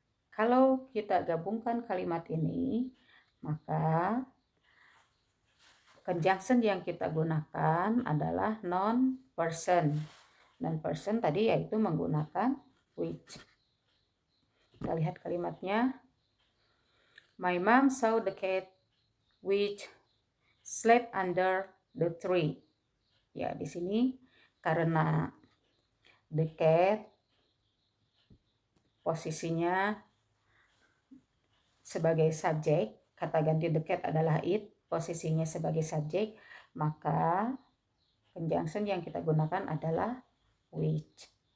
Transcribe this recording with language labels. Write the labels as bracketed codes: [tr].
[id] Kalau kita gabungkan kalimat ini, maka conjunction yang kita gunakan adalah non-person. Non-person tadi yaitu menggunakan which. Kita lihat kalimatnya. [en] My mom saw the cat which slept under the tree. [id] Ya, di sini karena [en] the cat [id] posisinya sebagai subjek, kata ganti the cat adalah it, posisinya sebagai subjek, maka conjunction yang kita gunakan adalah which.